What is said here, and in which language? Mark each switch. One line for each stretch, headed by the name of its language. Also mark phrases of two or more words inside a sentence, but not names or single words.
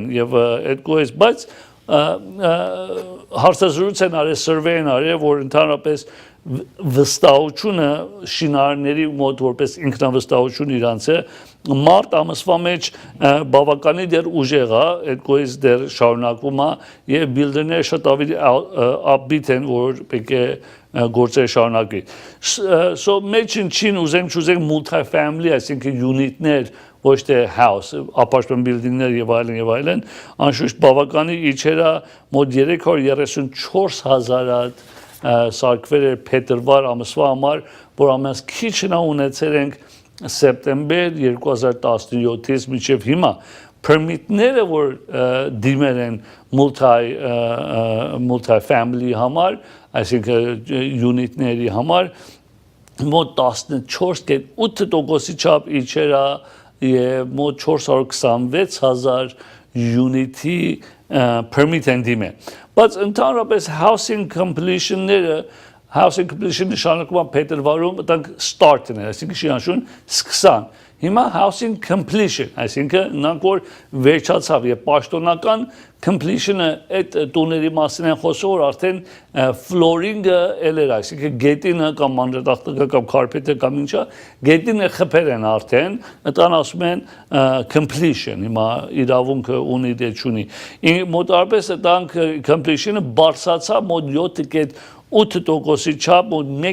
Armenian: եւ այդ կողմից բայց հարցազրույց են արել survey են արել որ ընդհանրապես վստահությունը շինարարների մոտ որպես ինքնավստահություն իրանց է մարտ ամսվա մեջ բավականի դեռ ուժեղ է այդ կողմից դեռ շարունակվում է եւ բիլդերները շատ ավելի upbeat են որ պետք է գործեր շարունակվի so մեջ ինչին ուզենք չուզենք
English: multi family
Armenian: այսինքն unit-ներ ոչ թե
English: house apartment building-ներ
Armenian: եւ այլն անշուշտ բավականի իջերա մոտ 334,000 սարքվել էր փետրվար ամսվա համար, որ ամենից քիչն ունեցել ենք սեպտեմբեր 2017-ից մինչև հիմա permit-ները որ դիմել են
English: multi family
Armenian: համար, այսինքն unit-ների համար մոտ 14.8%-ի չափ իջերա եւ մոտ 426,000 unit-ի permit են դիմել բայց ընդհանրապես housing
English: completion-ները housing completion
Armenian: նշանակում է փետրվարում դրանք start-ն է այսինքն շինարարություն սկսան հիմա
English: housing completion
Armenian: այսինքն նրանք որ վերջացավ եւ պաշտոնական completion-ը այդ տուների մասին են խոսում որ արդեն flooring-ը ել էր այսինքն գետինը կամ մանրատախտակը կամ carpet-ը կամ ինչա գետինը խփել են արդեն այդան ասում են completion հիմա իրավունքը ունի դե չունի մոտարպես դրանք completion-ը բարձրացավ մոտ 7.8%-ի չափ մոտ